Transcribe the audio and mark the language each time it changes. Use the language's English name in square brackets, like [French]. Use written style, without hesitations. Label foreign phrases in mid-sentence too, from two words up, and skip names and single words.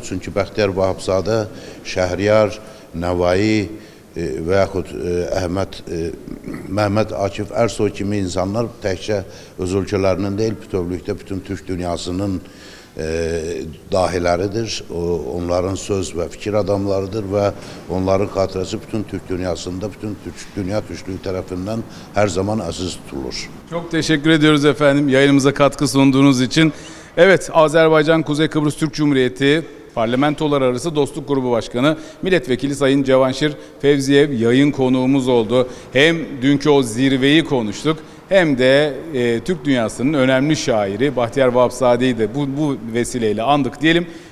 [Azerbaijani] Çünki Bəxtiyar Vahapzadə, Şəhriyar, Nəvai və yaxud Məhəmməd Akif Ərsoy kimi insanlar təkcə öz ölkələrinin deyil, bütövlükdə bütün Türk dünyasının dahiləridir. Onların söz və fikir adamlarıdır və onların xatirəsi bütün Türk dünyasında, bütün dünya türklüyü tərəfindən hər zaman əziz tutulur. [Turkish] Çok teşekkür ediyoruz efendim yayınımıza katkı sunduğunuz için. Evet, Azerbaycan Kuzey Kıbrıs Türk Cumhuriyeti Parlamentolar Arası Dostluk Grubu Başkanı Milletvekili Sayın Cevanşir Fevziyev yayın konuğumuz oldu. Hem dünkü o zirveyi konuştuk hem de Türk dünyasının önemli şairi Bahtiyar Vahapzade'yi de bu vesileyle andık diyelim.